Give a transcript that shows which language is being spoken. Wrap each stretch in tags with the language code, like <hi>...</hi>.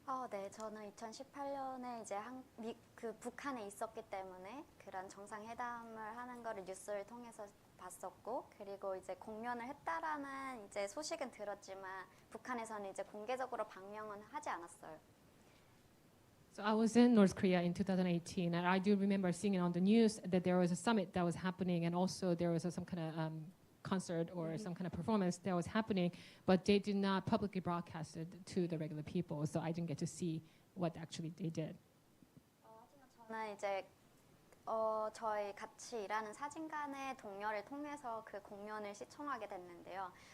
<ko>네, 저는 2018년에 이제 북한에 있었기 때문에 그런 정상회담을 하는 거를 뉴스를 통해서 봤었고, 그리고 이제 공연을 했다라는 이제 소식은 들었지만 북한에서는 이제 공개적으로 방영은 하지 않았어요.</ko> <en>So I was in North Korea in 2018, and I do remember seeing it on the news that there was a summit that was happening, and also there was some kind of concert or some kind of performance that was happening, but they did not publicly broadcast it to the regular people, so I didn't get to see what actually they did.</en> <ko>하지만 저는 이제 저희 같이 일하는 사진관의 동료를 통해서 그 공연을 시청하게 됐는데요.</ko>